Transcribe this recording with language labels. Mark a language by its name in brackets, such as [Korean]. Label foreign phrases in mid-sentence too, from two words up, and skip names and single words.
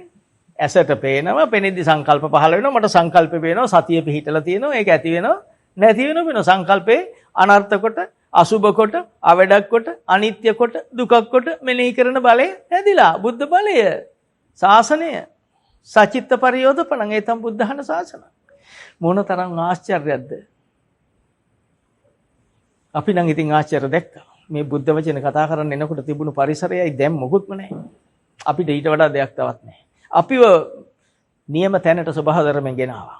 [Sinhala] ඇසට පේනවා, පෙනෙද්දි සංකල්ප පහළ වෙනවා, මට සංකල්ප පේනවා, සතිය පිහිටලා තියෙනවා, ඒක ඇති වෙනවා, නැති වෙනවා. සංකල්පේ අනර්ථ කොට, අසුභ කොට, අවඩක් කොට, අනිත්‍ය කොට, දුකක් කොට මෙනෙහි කරන බලය හැදිලා. බුද්ධ බලය, ශාසනය, [Pali] සචිත්ත පරියෝධපණං ඒතම් බුද්ධහන ශාසන. [Sinhala] මොන තරම් ආශ්චර්යයක්ද? අපි නම් ඉතින් ආශ්චර්ය දැක්කා. මේ බුද්ධ වචන කතා කරන්න එනකොට තිබුණු පරිසරයයි දැන් මොකුත්ම නැහැ. අපිට ඊට වඩා දෙයක් තවත් නැහැ. අපිව නියම තැනට ස්වභාව ධර්මයෙන් ගෙනාවා.